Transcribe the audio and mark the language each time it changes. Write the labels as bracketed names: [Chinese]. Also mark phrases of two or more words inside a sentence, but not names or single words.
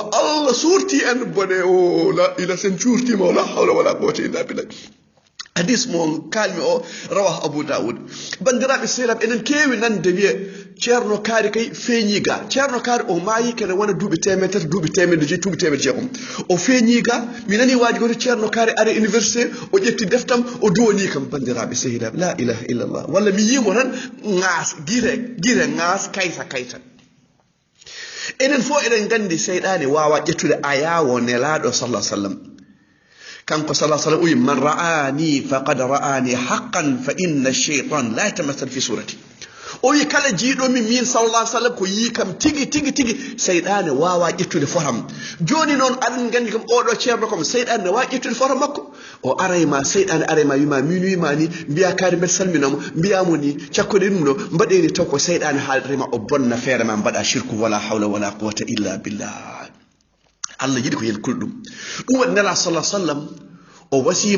[Fula] Allah suurti en bone o la ila sen cuurtima [Arabic] ولا حول ولا قوة إلا بالله [Fula] hadis mo kalmi o rawah Abu Dawud bandiraɓe sehlab enen kewi nande wiye ceerno kaari kay feeñiga ceerno kaari o maayi kene wona duuɓi temedere duuɓi temedde joyi duuɓi temedde jeegom o feeñiga mi nani waaji goto ceerno kaari ari université o ƴetti deftam o duwoni kam bandiraɓe sehilaɓe [Arabic] لا إله إلا الله [Fula] walla mi yimo tan ŋaas guire ŋaas kayta enen fof eɗen gandi seyɗani wawa ƴettude ayawo nelaɗo sallah sallam kanko sallah sallam uyi [Arabic] من رآني فقد رآني حقا فإن الشيطان لا يتمثل في صورتي [Fula] o wi kala jiiɗomi min [Arabic] صلى الله عليه وسلم [Fula] ko yi kam tigi seyɗane wawa ƴettude fotam joni noon aɗen gandi kam oɗo ceerno kam seyɗane ne wawi ƴettude fotam makko o arayma seyɗane arayma wima min wima ni mbiya kaari mbeɗa salminamo mbiyamo ni cakkoɗe ɗum ɗo mbaɗeni taw ko seyɗane haaldetema o bonna feere ma mbaɗa shirku [Arabic] ولا حول ولا قوة إلا بالله [Fula] Allah yiɗi ko yelkul ɗum waɗi nela sallah sallam o wasima